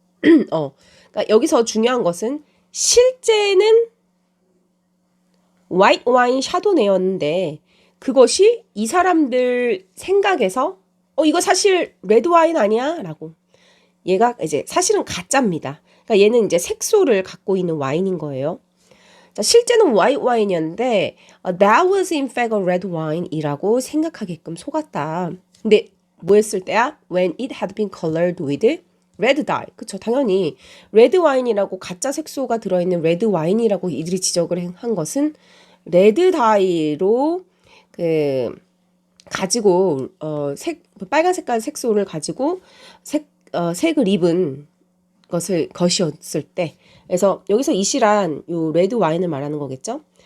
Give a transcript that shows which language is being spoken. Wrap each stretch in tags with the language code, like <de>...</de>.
<ko>그러니까 여기서 중요한 것은 실제는 white wine 샤도네였는데 그것이 이 사람들 생각에서 이거 사실 레드 와인 아니야? 라고. 얘가 이제 사실은 가짜입니다. 그러니까 얘는 이제 색소를 갖고 있는 와인인 거예요. 자, 실제는 white 와인이었는데</ko> <en>that was in fact a red wine</en> <ko>이라고 생각하게끔 속았다. 근데 뭐 했을 때야?</ko> <en>When it had been colored with red dye.</en> <ko>그쵸, 당연히 레드 와인이라고 가짜 색소가 들어있는 레드 와인이라고 이들이 지적을 한 것은 레드 다이로 가지고 빨간 색깔 색소를 가지고 색을 입은 것이었을 때 그래서 여기서 이 시란 요 레드 와인을 말하는 거겠죠.</ko>